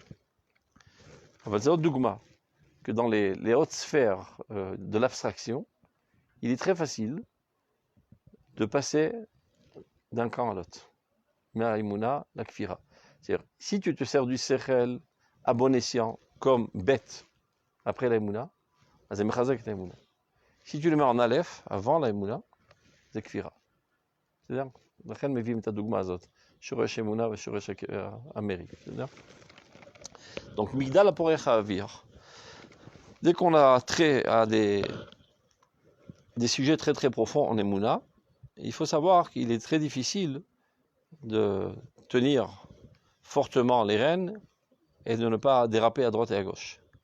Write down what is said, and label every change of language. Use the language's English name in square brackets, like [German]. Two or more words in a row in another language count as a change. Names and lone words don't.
[French] On va dire Dougma, que dans les hautes sphères de l'abstraction, il est très facile de passer d'un camp à l'autre. [Hebrew] מאמונה, לכפירה. [French] C'est-à-dire, si tu te sers du sechel à bon escient comme bête après la Emouna, c'est mechazek la Emouna. Si tu le mets en aleph avant la Emouna, c'est kfira. C'est-à-dire, [Hebrew] לכן מביאים את הדוגמה הזאת, שורש אמונה ושורש המרי. Donc, מגדל הפורח האוויר. [French] Dès qu'on a trait à des sujets très très profonds en Emouna, il faut savoir qu'il est très difficile de tenir fortement les rênes et de ne pas déraper à droite et à gauche.